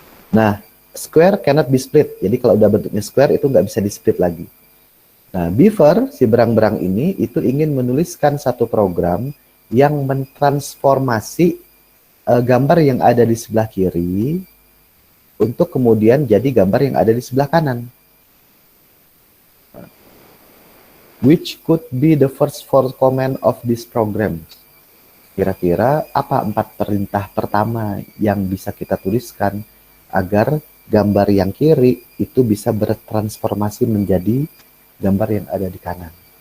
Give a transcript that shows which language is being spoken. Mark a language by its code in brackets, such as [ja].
[en] Nah, square cannot be split. [id] Jadi kalau udah bentuknya square itu nggak bisa di split lagi. Nah, Beaver, si berang-berang ini itu ingin menuliskan satu program yang mentransformasi gambar yang ada di sebelah kiri untuk kemudian jadi gambar yang ada di sebelah kanan. [en] Which could be the first four command of this program? [id] Kira-kira apa 4 perintah pertama yang bisa kita tuliskan agar gambar yang kiri itu bisa bertransformasi menjadi gambar yang ada di kanan?